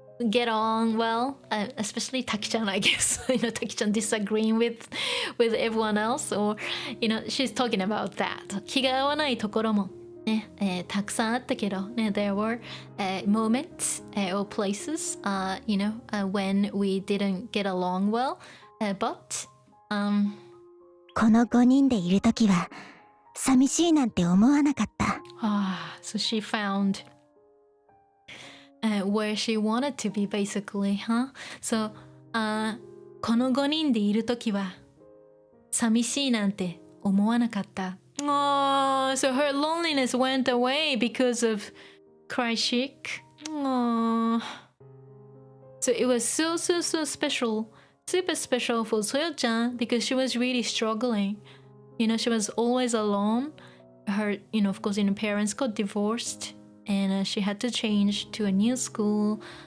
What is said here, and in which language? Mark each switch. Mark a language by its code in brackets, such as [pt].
[en] get on well、especially Taki-chan I guess you know Taki-chan disagreeing with everyone else or you know she's talking about that [ja] 気が合わないところもね、たくさんあったけど、 [en] ね、there were、moments、or places、you know、when we didn't get along well、but、 [ja] この5人でいるときは寂しいなんて思わなかった。 [en] So she found、where she wanted to be basically, huh? So、この5人でいるときは寂しいなんて思わなかった。 Oh, so her loneliness went away because of CRYCHIC. Oh. So it was so special, super special for Soyo-chan because she was really struggling. You know, she was always alone. Her, you know, of course, you know, parents got divorced and she had to change to a new school.